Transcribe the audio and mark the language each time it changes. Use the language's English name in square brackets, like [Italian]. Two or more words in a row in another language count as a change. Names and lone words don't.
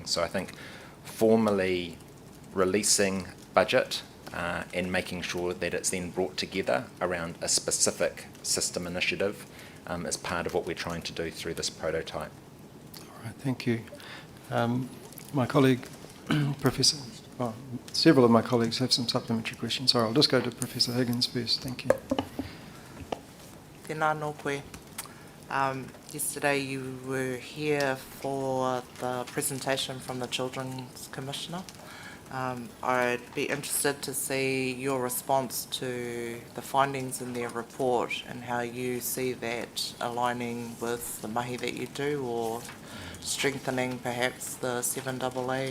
[English] So I think formally releasing budget and making sure that it's then brought together around a specific system initiative is part of what we're trying to do through this prototype. All right, thank you. My colleague, Professor... several of my colleagues have some supplementary questions. Sorry, I'll just go to Professor Higgins first. Thank you. [Māori] Tēnā nō koe. [English] Yesterday you were here for the presentation from the Children's Commissioner. I'd be interested to see your response to the findings in their report and how you see that aligning with the mahi that you do, or strengthening perhaps the 7AA.